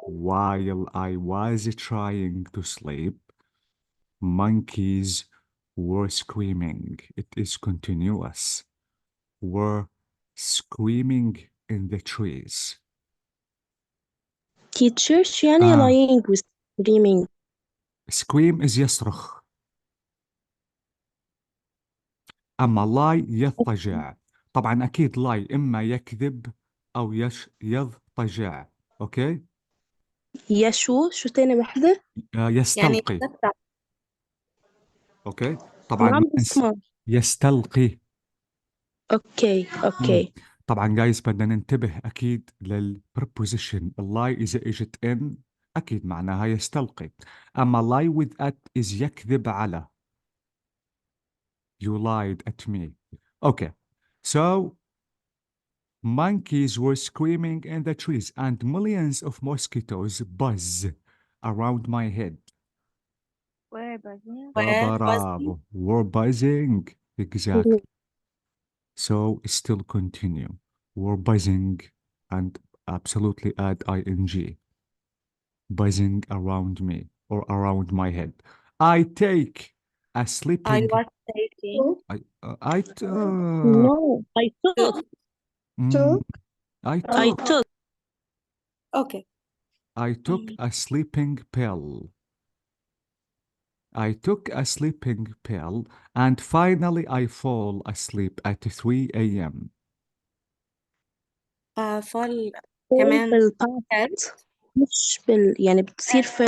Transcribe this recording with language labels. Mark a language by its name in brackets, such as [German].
[English] While I was trying to sleep, monkeys were screaming. It is continuous. Were screaming in the trees. [Arabic] Teacher, شو يعني lying و screaming? [English] Scream is يصرخ. [Arabic] أما lie يضطجع. طبعا أكيد lie إما يكذب أو يضطجع. أوكي؟ يا شو تاني وحدة؟ يعني يستلقي. يتمتع. أوكي؟ ما طبعا عم بسمع. يستلقي. اوكي. طبعا جايز بدنا ننتبه أكيد للpreposition. الlie إذا إجت in أكيد معناها يستلقي. [English] أما lie with at is [Arabic] يكذب على. [English] You lied at me. Okay. So monkeys were screaming in the trees and millions of mosquitoes buzz around my head. Where buzzing? Where was Bravo. We're buzzing. Exactly. So still continue. We're buzzing and absolutely add ing. Buzzing around me or around my head. I take a I sleeping. was taking. I No, I took. Took. mm, I I took took. Okay. I took a sleeping pill. I took a sleeping pill, and finally I fall asleep at 3 a.m. fall fall [Arabic] كمان بالpast مش يعني بتصير فعل